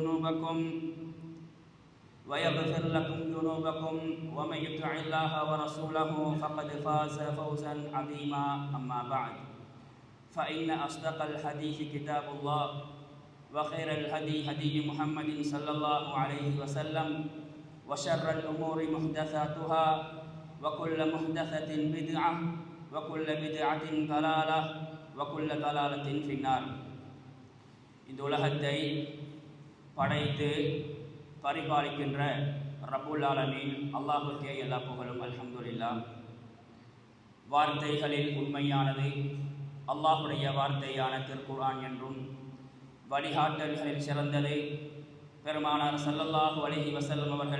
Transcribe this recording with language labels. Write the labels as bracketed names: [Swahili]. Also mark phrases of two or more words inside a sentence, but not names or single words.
[Arabic] ذنوبكم ومن يطع الله ورسوله فقد فاز فوزا عظيما أما بعد فإن أصدق الحديث كتاب الله وخير الهدي هدي محمد صلى الله عليه وسلم وشر الأمور محدثاتها وكل محدثة بدعة وكل بدعة ضلالة وكل ضلالة في النار. [Tamil] இந்த உலகத்தை படைத்து பரிபாலிக்கின்ற [Arabic] رب العالمين [Tamil] அல்லாஹ்வுக்கே எல்லா புகழும் அல்ஹம்துலில்லாஹ். வார்த்தைகளில் உண்மையானது அல்லாஹ்வுடைய வார்த்தையான திருக்குர்ஆன் என்றும் வழிகாட்டல்களில் சிறந்தது பெருமானார் [Arabic] صلى الله عليه وسلم [Tamil] அவர்கள்